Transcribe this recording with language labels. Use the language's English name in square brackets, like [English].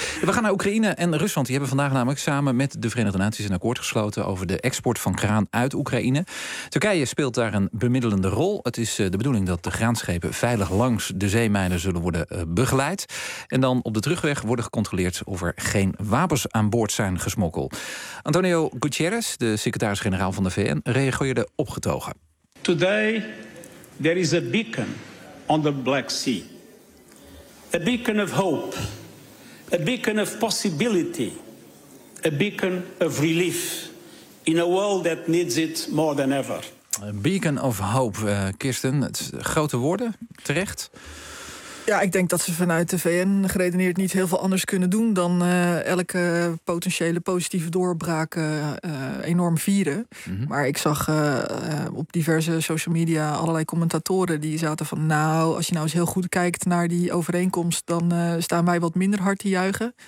[Dutch] We gaan naar Oekraïne en Rusland. Die hebben vandaag namelijk samen met de Verenigde Naties een akkoord gesloten over de export van graan uit Oekraïne. Turkije speelt daar een bemiddelende rol. Het is de bedoeling dat de graanschepen veilig langs de zeemijnen zullen worden begeleid. En dan op de terugweg worden gecontroleerd of er geen wapens aan boord zijn gesmokkeld. Antonio Guterres, de secretaris-generaal van de VN, reageerde op. [English] Today, there is a beacon on the Black Sea. A beacon of hope. A beacon of possibility. A beacon of relief. In a world that needs it more than ever. A beacon of hope, Kirsten. [Dutch] Het grote woorden, terecht. Ja, ik denk dat ze vanuit de VN geredeneerd niet heel veel anders kunnen doen dan elke potentiële positieve doorbraak enorm vieren. Mm-hmm. Maar ik zag op diverse social media allerlei commentatoren die zaten van, nou, als je nou eens heel goed kijkt naar die overeenkomst, dan staan wij wat minder hard te juichen.